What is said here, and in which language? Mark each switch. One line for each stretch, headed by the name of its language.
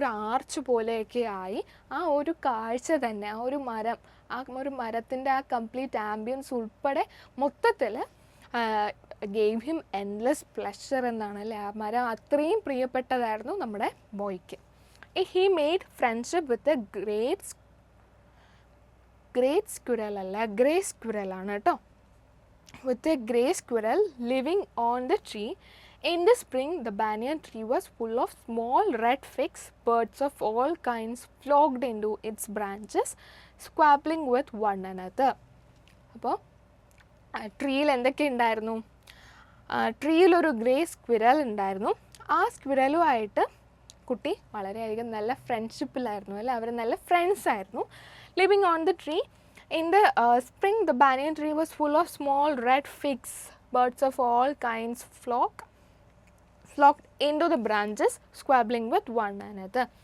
Malayalam: ഒരു ആർച്ച് പോലെയൊക്കെ ആയി. ആ ഒരു കാഴ്ച തന്നെ, ആ ഒരു മരം, ആ ഒരു മരത്തിൻ്റെ ആ കംപ്ലീറ്റ് ആംബിയൻസ് ഉൾപ്പെടെ മൊത്തത്തിൽ
English: gave him endless pleasure
Malayalam: എന്നാണ് അല്ലേ. ആ മരം അത്രയും പ്രിയപ്പെട്ടതായിരുന്നു നമ്മുടെ ബോയ്ക്ക്.
English: he made friendship with a great squirrel
Malayalam: അല്ല, ഗ്രേ സ്ക്വിറലാണ് കേട്ടോ.
English: With a grey squirrel living on the tree. In the spring, the banyan tree was full of small red figs. Birds of all kinds flocked into its branches, squabbling with one another.
Malayalam: അപ്പോൾ ട്രീയിൽ എന്തൊക്കെ ഉണ്ടായിരുന്നു? ട്രീയിലൊരു grey squirrel ഉണ്ടായിരുന്നു. ആ സ്ക്വിറലുമായിട്ട് കുട്ടി വളരെയധികം നല്ല ഫ്രണ്ട്ഷിപ്പിലായിരുന്നു അല്ലേ, അവർ നല്ല ഫ്രണ്ട്സ് ആയിരുന്നു.
English: Living on the tree, In the spring, the banyan tree was full of small red figs. Birds of all kinds flocked into the branches, squabbling with one another.